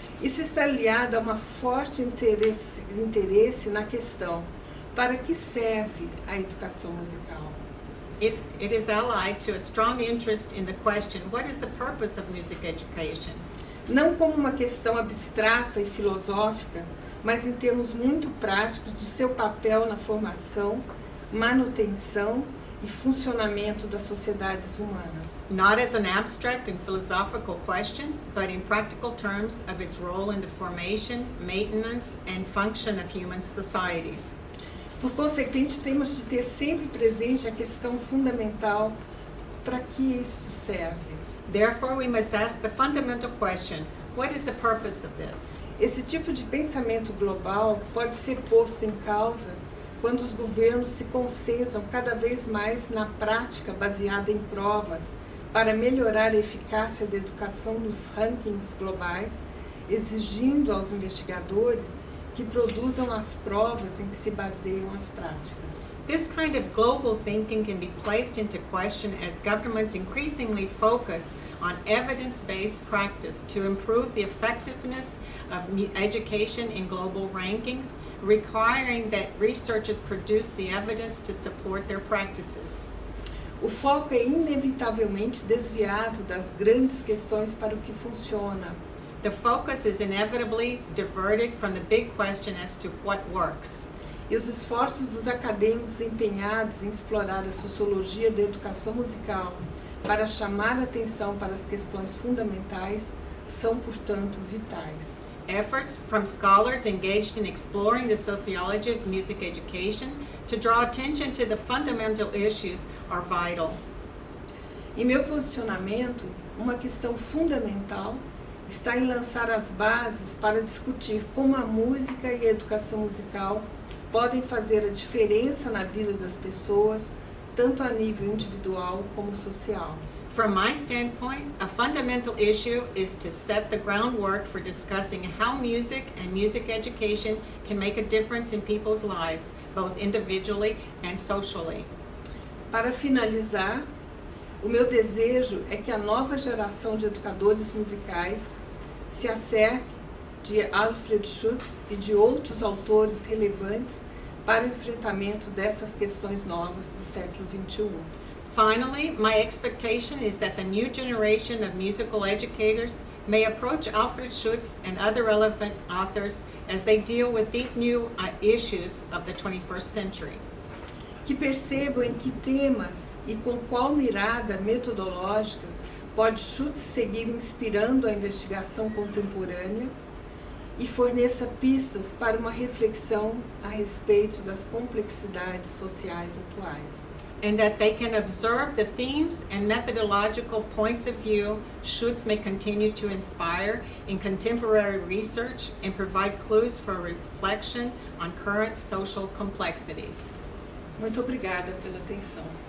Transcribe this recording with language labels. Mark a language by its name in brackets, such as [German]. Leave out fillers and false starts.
[Portuguese] Isso está aliado a uma forte interesse na questão: para que serve a educação musical? [English] It is allied to a strong interest in the question, what is the purpose of music education? [Portuguese] Não como uma questão abstrata e filosófica, mas em termos muito práticos do seu papel na formação, manutenção e funcionamento das sociedades humanas. [English] Not as an abstract and philosophical question, but in practical terms of its role in the formation, maintenance, and function of human societies. [Portuguese] Por consequente, temos de ter sempre presente a questão fundamental: para que isso serve? [English] Therefore, we must ask the fundamental question, what is the purpose of this? [Portuguese] Esse tipo de pensamento global pode ser posto em causa quando os governos se concentram cada vez mais na prática baseada em provas para melhorar a eficácia da educação nos rankings globais, exigindo aos investigadores que produzam as provas em que se baseiam as práticas. [English] This kind of global thinking can be placed into question as governments increasingly focus on evidence-based practice to improve the effectiveness of education in global rankings, requiring that researchers produce the evidence to support their practices. [Portuguese] O foco é inevitavelmente desviado das grandes questões para o que funciona. [English] The focus is inevitably diverted from the big question as to what works. [Portuguese] E os esforços dos acadêmicos empenhados em explorar a sociologia da educação musical para chamar a atenção para as questões fundamentais são, portanto, vitais. [English] Efforts from scholars engaged in exploring the sociology of music education to draw attention to the fundamental issues are vital. [Portuguese] Em meu posicionamento, uma questão fundamental está em lançar as bases para discutir como a música e a educação musical podem fazer a diferença na vida das pessoas, tanto a nível individual como social. [English] From my standpoint, a fundamental issue is to set the groundwork for discussing how music and music education can make a difference in people's lives, both individually and socially. [Portuguese] Para finalizar, o meu desejo é que a nova geração de educadores musicais se acerque de Alfred Schutz e de outros autores relevantes para o enfrentamento dessas questões novas do século XXI. [English] Finally, my expectation is that the new generation of musical educators may approach Alfred Schutz and other relevant authors as they deal with these new issues of the 21st century. [Portuguese] Que percebam em que temas e com qual mirada metodológica pode Schutz seguir inspirando a investigação contemporânea e forneça pistas para uma reflexão a respeito das complexidades sociais atuais. [English] And that they can observe the themes and methodological points of view Schutz may continue to inspire in contemporary research and provide clues for reflection on current social complexities. [Portuguese] Muito obrigada pela atenção.